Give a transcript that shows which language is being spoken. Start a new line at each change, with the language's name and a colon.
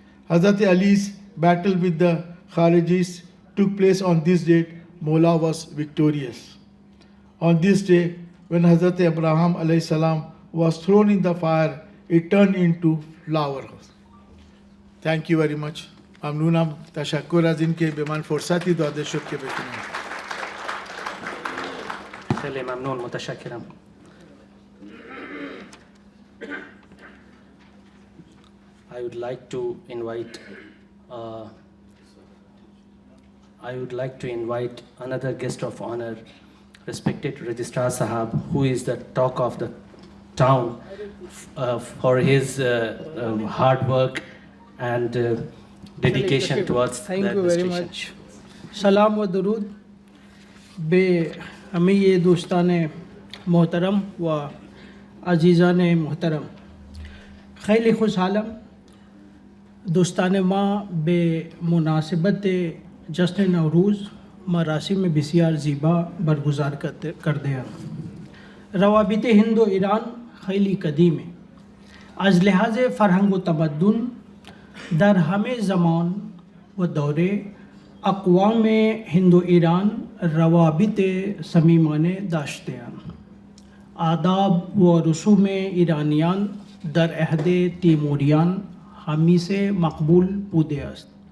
English: Hazrat Ali's battle with the Kharijis took place on this date. Mawla was victorious. On this day, when Hazrat Abraham alayhi salam was thrown in the fire, it turned into flour. Thank you very much.
Persian: ممنونم. تشکر از اینکه به من فرصتی داده شد که بتونم. خیلی ممنون، متشکرم.
English: I would like to invite another guest of honor, respected Registrar Sahab, who is the talk of the town for his hard work and dedication towards the Thank you very administration. much.
Persian: سلام و درود به همه دوستان محترم و عزیزان محترم. خیلی خوشحالم دوستان ما به مناسبت جشن نوروز مراسم بسیار زیبا برگزار کرده
Urdu: ہیں.
Persian: روابط ہند و ایران خیلی قدیم
Urdu: ہے.
Persian: از لحاظ فرهنگ و تمدن در همه زمان و دوره اقوام هند و ایران روابط صمیمانه داشته‌اند. آداب و رسوم ایرانیان در عهد تیموریان همیشه مقبول بوده است.